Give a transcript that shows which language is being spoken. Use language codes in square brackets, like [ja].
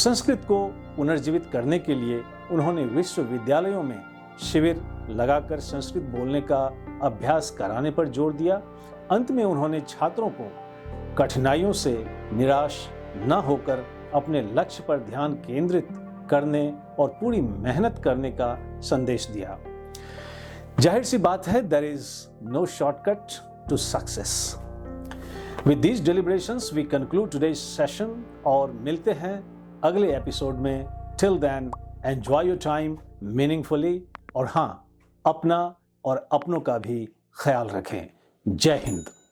[hi] संस्कृत को पुनर्जीवित करने के लिए उन्होंने विश्वविद्यालयों में शिविर लगाकर संस्कृत बोलने का अभ्यास कराने पर जोर दिया। अंत में उन्होंने छात्रों को कठिनाइयों से निराश न होकर अपने लक्ष्य पर ध्यान केंद्रित करने और पूरी मेहनत करने का संदेश दिया। जाहिर सी बात है, [en] there is no shortcut to success. With these deliberations, we conclude today's session [hi] और मिलते हैं अगले एपिसोड में। [en] Till then, enjoy your time meaningfully [hi] और हाँ, अपना और अपनों का भी ख्याल रखें। जय हिंद।